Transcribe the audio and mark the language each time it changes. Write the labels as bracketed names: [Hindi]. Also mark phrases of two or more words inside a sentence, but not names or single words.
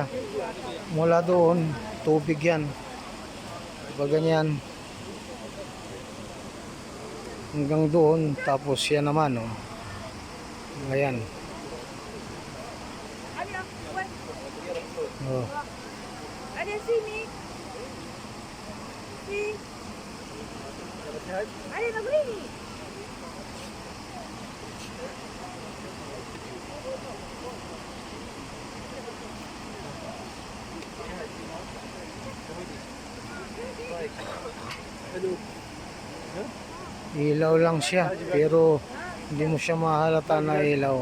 [Filipino] Mula doon, tubig yan. Diba ganyan? Hanggang doon, tapos yan naman, oh. Ayan. Oh. [Malay] Ada sini. Sini. Ada nak beli. [Filipino] Ilaw lang siya, pero hindi mo siya mahalata na ilaw.